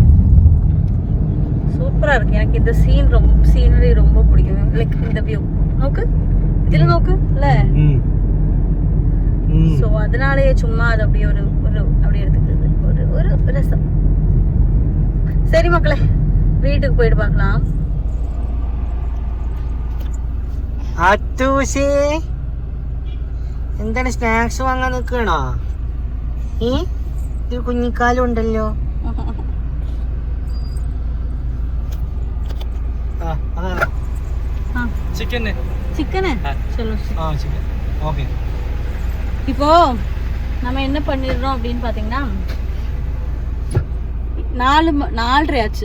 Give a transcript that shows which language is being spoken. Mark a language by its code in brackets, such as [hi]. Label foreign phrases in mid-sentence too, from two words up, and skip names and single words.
[ta] சூப்பரா இருக்கு. எனக்கு இந்த சீனரி ரொம்ப பிடிக்கும். லைக் இந்த வியூ நோக்கு, இதுல நோக்கு இல்ல. சோ அதனாலயே சும்மா அது அப்படியே ஒரு அப்படியே எடுத்துக்கிறது ஒரு ரசம். சரி மக்களே, வீட்டுக்கு போயிட்டு பார்க்கலாம். [ml] അത്തൂസേ എന്താണ് സ്നാക്സ് വാങ്ങാൻ നിൽക്കണോ? ഒരു കുഞ്ഞിക്കാലും ഉണ്ടല്ലോ. [ta] இப்போ நம்ம என்ன பண்ணிடுறோம் அப்படின்னு பாத்தீங்கன்னா 4:30 ஆச்சு.